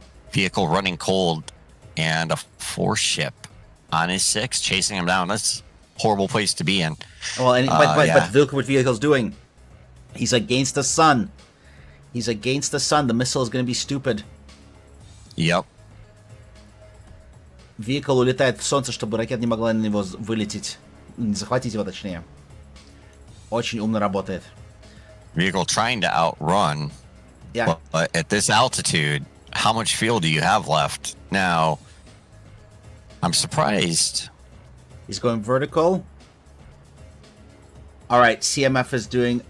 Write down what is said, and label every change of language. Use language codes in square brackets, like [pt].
[en] Vehicle running cold, and a 4-ship on his 6 chasing him down. That's a horrible place to be in. Well, but yeah. look what vehicle's doing. He's against the sun. He's against the sun. The missile is going to be stupid. Yep. [ru] Vehicle улетает в солнце, чтобы ракета не могла на него вылететь. Захватить его, точнее. Очень умно работает. [en] Vehicle trying to outrun. Yeah. But at this altitude, how much fuel do you have left? Now, I'm surprised. He's going vertical. Alright, CMF is doing...